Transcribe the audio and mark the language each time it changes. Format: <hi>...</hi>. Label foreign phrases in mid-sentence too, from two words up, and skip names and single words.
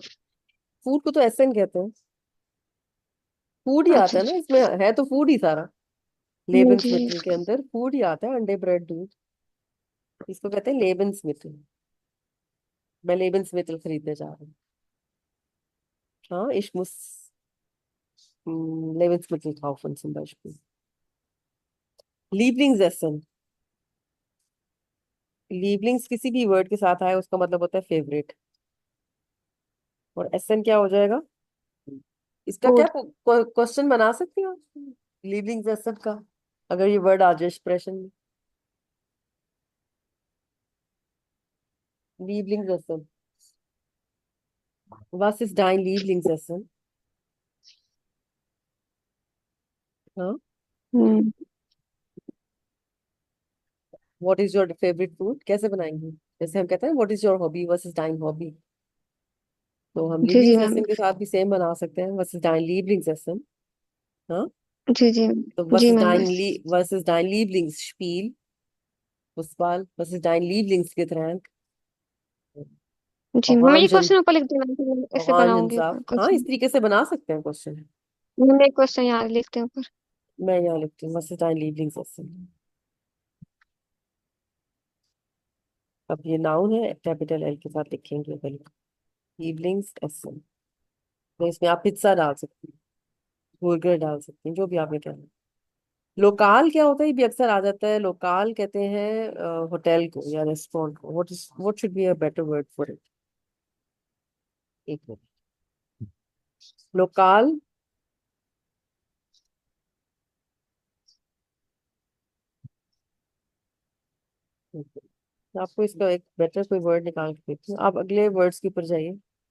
<hi>फूड को तो एसन कहते हैं। फूड ही आता अच्छा है ना अच्छा। इसमें, है तो फूड ही सारा। लेबन्समिटल के जी। अंदर फूड ही आता है, अंडे, ब्रेड, दूध। इसको कहते हैं लेबन्समिटल। मैं लेबन्समिटल खरीदने जा रहा हूँ।</hi> <de>हाँ, लेबन्समिटल kaufen zum Beispiel।</de> <hi>लीवलिंग्स लीवलिंग्स किसी भी वर्ड के साथ आए उसका मतलब होता है फेवरेट। और एसन क्या हो जाएगा? इसका क्या फूड। क्वेश्चन बना सकती हो?</hi> <de>Lieblingsessen</de> <hi>का, अगर ये वर्ड आ जाए एक्सप्रेशन में।</hi> <de>Lieblingsessen, was ist dein Lieblingsessen?</de> <hi>हाँ, हम्म।</hi> <en>what is your favorite food</en> <hi>कैसे बनाएंगे? जैसे हम कहते हैं</hi> <en>what is your hobby</en> <hi>versus</hi> <de>dein hobby,</de> <hi>तो हम जी जी लीवलिंग्स मैम। एसन के साथ भी सेम बना सकते हैं,</hi> <de>was ist dein Lieblingsessen। हाँ,</de> <hi>जी जी। तो was जी ist मैम dein यस।</hi> <de>was ist dein Lieblingsspiel, Fußball, was ist dein Lieblingsgetränk,</de> <hi>जी मैं ये Orangen क्वेश्चन ऊपर लिख दूँ मैम, फिर मैं ऐसे बनाऊंगी Orangensaft। हाँ, इस क्वेश्चन। तरीके से बना सकते हैं क्वेश्चन। मैं एक क्वेश्चन याद लिखते हैं ऊपर। मैं यहाँ लिखती हूँ</hi> <de>was ist dein Lieblingsessen।</de> <hi>अब ये नाउन है, कैपिटल एल के साथ लिखेंगे पहले, Lieblingsessen। तो इसमें आप पिज्जा डाल सकते हैं, बर्गर डाल सकते हैं, जो भी आपने कहना है। लोकाल क्या होता है, ये भी अक्सर आ जाता है। लोकाल कहते हैं होटल को या रेस्टोरेंट को।</hi> <en>What should be a better word for it?</en> <hi>एक मिनट। लोकाल, आपको इसका एक बेटर कोई वर्ड निकाल के देती हूँ, आप अगले वर्ड्स के ऊपर जाइए।</hi>